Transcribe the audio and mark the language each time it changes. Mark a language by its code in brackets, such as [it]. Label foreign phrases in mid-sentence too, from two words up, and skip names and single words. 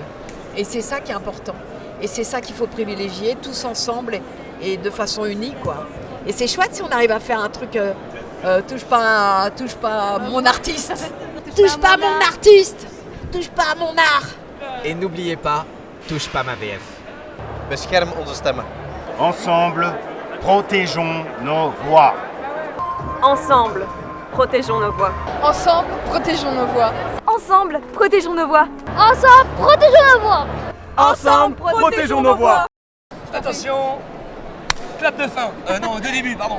[fr] Et c'est ça qui est important. Et c'est ça qu'il faut privilégier, tous ensemble et de façon unique, quoi. Et c'est chouette si on arrive à faire un truc touche pas à mon artiste. Touche pas à mon artiste. Touche pas à mon art. Et n'oubliez pas, touche pas ma VF. [nl] Bescherm onze stemmen. [fr] Ensemble, protégeons nos voix. Ensemble, protégeons nos voix. Ensemble, protégeons nos voix. Ensemble, protégeons nos voix. Ensemble, protégeons la voix. Ensemble, protégeons nos voix. Attention, clap de fin. Non, de début, pardon.